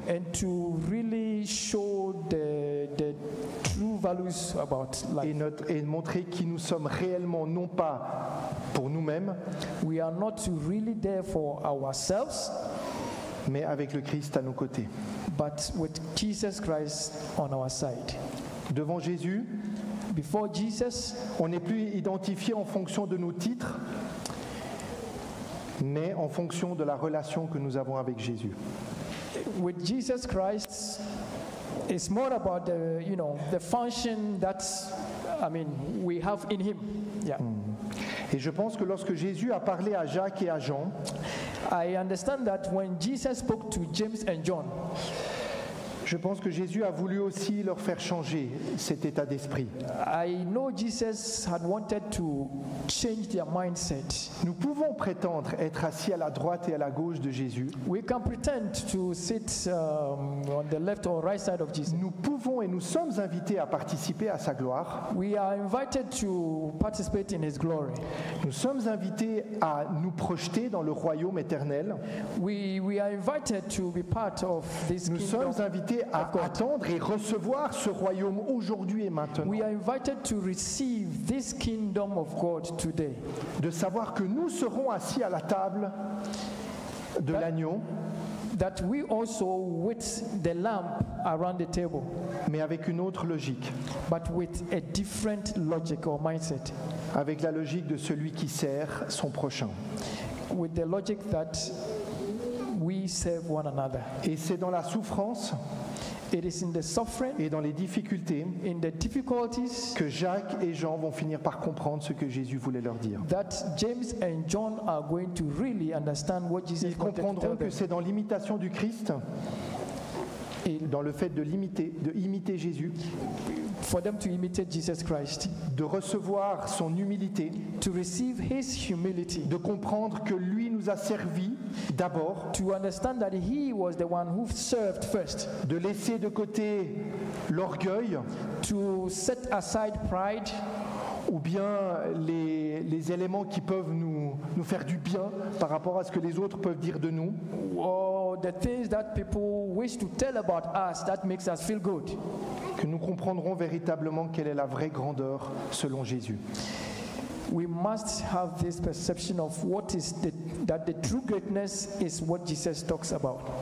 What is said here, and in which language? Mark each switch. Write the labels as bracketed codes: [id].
[en] and to really show the true values about life. [fr] Et montrer qui nous sommes réellement, non pas pour nous-mêmes, [en] We are not really there for ourselves, [fr] mais avec le Christ à nos côtés. [en] but with Jesus Christ on our side. [fr] Devant Jésus, [en] Before Jesus, [fr] on n'est plus identifié en fonction de nos titres, mais en fonction de la relation que nous avons avec Jésus. [en] with Jesus Christ, it's more about the function that we have in Him. Yeah. [fr] Et je pense que lorsque Jésus a parlé à Jacques et à Jean, [en] I understand that when Jesus spoke to James and John, [fr] je pense que Jésus a voulu aussi leur faire changer cet état d'esprit. [en] I know Jesus had wanted to change their mindset. [fr] Nous pouvons prétendre être assis à la droite et à la gauche de Jésus. [en] We can pretend to sit on the left or right side of Jesus. [fr] Nous pouvons et nous sommes invités à participer à sa gloire. [en] We are invited to participate in His glory. [fr] Nous sommes invités à nous projeter dans le royaume éternel. [en] We are invited to be part of this [fr] Nous [en] kingdom. [fr] sommes invités à attendre et recevoir ce royaume aujourd'hui et maintenant. [en] We are invited to receive this kingdom of God today. [fr] De savoir que nous serons assis à la table de l'agneau, [en] That we also with the lamb around the table, [fr] mais avec une autre logique, [en] but with a different logic or mindset. [fr] avec la logique de celui qui sert son prochain. [en] With the logic that we serve one another. [fr] Et c'est dans la souffrance [en] It is in the suffering, [fr] et dans les difficultés [en] in the difficulties, [fr] que Jacques et Jean vont finir par comprendre ce que Jésus voulait leur dire. [en] that James and John are going to really understand what Jesus [fr] Ils [en] wanted to [fr] comprendront [en] tell [fr] que c'est dans l'imitation du Christ, dans le fait de imiter Jésus, [en] For them to imitate Jesus Christ, [fr] de recevoir son humilité, [en] to receive His humility, [fr] de comprendre que lui nous nous a servi d'abord, [en] to understand that he was the one who served first, [fr] de laisser de côté l'orgueil [en] to set aside pride, [fr] ou bien les éléments qui peuvent nous faire du bien par rapport à ce que les autres peuvent dire de nous, [en] or the things that people wish to tell about us that makes us feel good. [fr] que nous comprendrons véritablement quelle est la vraie grandeur selon Jésus. [en] We must have this perception of that the true greatness is what Jesus talks about.